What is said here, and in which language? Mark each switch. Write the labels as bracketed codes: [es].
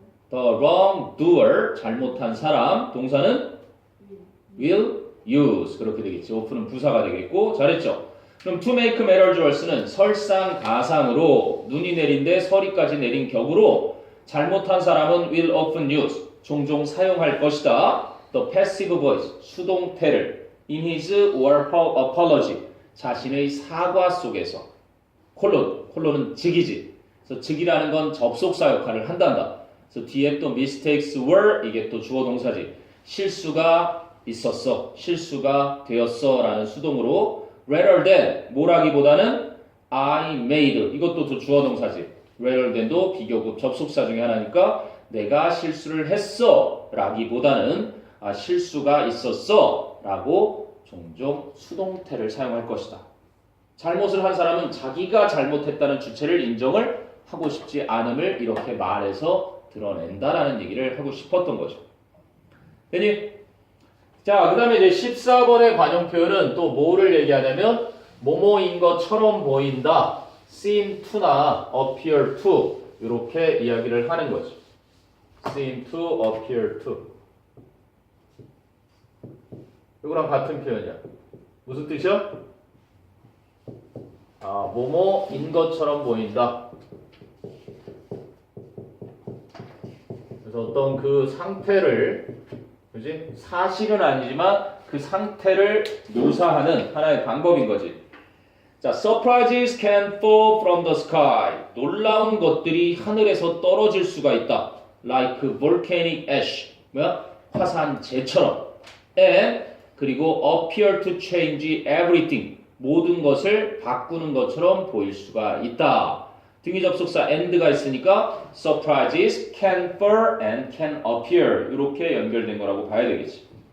[en] The wrongdoer, [ko] 잘못한 사람, 동사는 [en] will use. [ko] 그렇게 되겠지. of는 부사가 되겠고, 잘했죠? 그럼 [en] to make matters worse [ko] 는 설상가상으로 눈이 내린데 서리까지 내린 격으로 잘못한 사람은 [en] will often use. [ko] 종종 사용할 것이다. [en] The passive voice, [ko] 수동태를 [en] in his or her apology, [ko] 자신의 사과 속에서 콜론은 즉이지. 그래서 즉이라는 건 접속사 역할을 한단다. 그래서 뒤에 또 [en] mistakes were, [ko] 이게 또 주어 동사지. 실수가 있었어, 실수가 되었어 라는 수동으로 rather than, 뭐라기보다는 [en] I made, [ko] 이것도 또 주어 동사지. rather than도 비교급 접속사 중에 하나니까 내가 실수를 했어 라기보다는 실수가 있었어 라고 종종 수동태를 사용할 것이다. 잘못을 한 사람은 자기가 잘못했다는 주체를 인정을 하고 싶지 않음을 이렇게 말해서 드러낸다라는 얘기를 하고 싶었던 거죠. 됐니? 자, 그 다음에 이제 14번의 관용 표현은 또 뭐를 얘기하냐면 뭐뭐인 것처럼 보인다, seem to나 appear to 이렇게 이야기를 하는 거죠. seem to, appear to 이거랑 같은 표현이야. 무슨 뜻이야? 뭐뭐인 것처럼 보인다. 그래서 어떤 그 상태를, 그지? 사실은 아니지만 그 상태를 묘사하는 하나의 방법인 거지. [en] 자, surprises can fall from the sky. [ko] 놀라운 것들이 하늘에서 떨어질 수가 있다. [en] Like volcanic ash. [ko] 뭐야? 화산재처럼. [en] And [ko] 그리고 [en] appear to change everything. [ko] 모든 것을 바꾸는 것처럼 보일 수가 있다. 등위 접속사 and가 있으니까 [en] surprises can fall and can appear [ko] 이렇게 연결된 거라고 봐야 되겠지.